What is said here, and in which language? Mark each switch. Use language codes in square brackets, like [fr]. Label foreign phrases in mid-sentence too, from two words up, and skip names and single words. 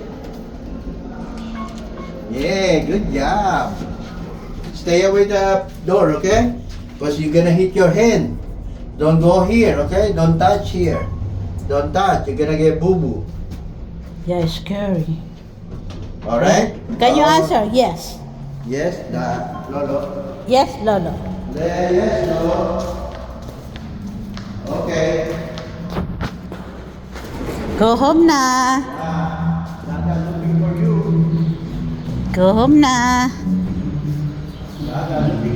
[en] Yeah, good job. Stay away the door, okay? Because you're gonna hit your hand. Don't go here, okay? Don't touch here. Don't touch. You're gonna get boo-boo. Yeah, it's scary. Alright? Can you answer? Yes. Yes, Lolo. Yes, Lolo. Yes, Lolo. Okay. Go home na. Dada looking for you. Go home na. Dada